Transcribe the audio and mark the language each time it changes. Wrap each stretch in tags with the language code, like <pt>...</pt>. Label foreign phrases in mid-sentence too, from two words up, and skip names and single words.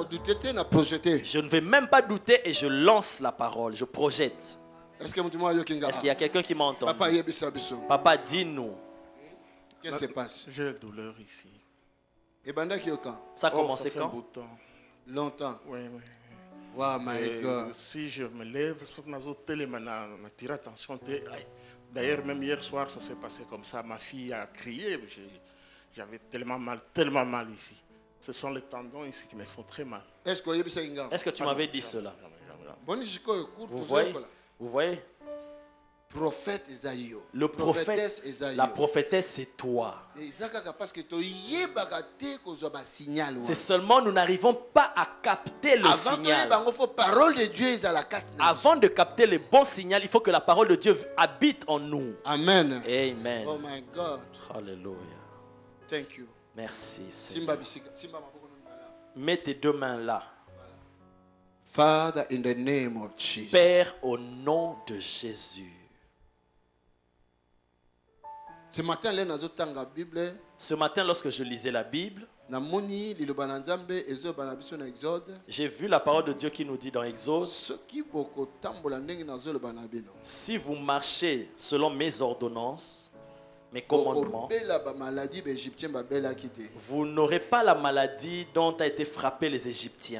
<fr>Je ne vais même pas douter et je lance la parole, je projette. Est-ce qu'il y a quelqu'un qui m'entend? Papa, dis-nous. Qu'est-ce qui se passe? J'ai une douleur ici. Ça a commencé quand? Longtemps. Oui, oui.</fr> <en>Wow, my God.</en> <fr>Si je me lève, m'attire attention. D'ailleurs, même hier soir, ça s'est passé comme ça. Ma fille a crié. J'avais tellement mal ici. Ce sont les tendons ici qui me font très mal. Est-ce que tu m'avais dit cela? Vous voyez? Prophète Esaïe. Le prophète, la prophétesse, c'est toi. C'est seulement nous n'arrivons pas à capter le signal. Avant de capter le bon signal, il faut que la parole de Dieu habite en nous. Amen. Amen.</fr> <en>Oh my God.</en> <fr>Alléluia.</fr> <en>Thank you.</en> <fr>Merci. Mets tes deux mains là.</fr> <en>Father, in the name of Jesus.</en> <fr>Père, au nom de Jésus. Ce matin, lorsque je lisais la Bible, j'ai vu la parole de Dieu qui nous dit dans Exode: si vous marchez selon mes ordonnances, mes commandements, vous n'aurez pas la maladie dont a été frappé les Égyptiens.</fr>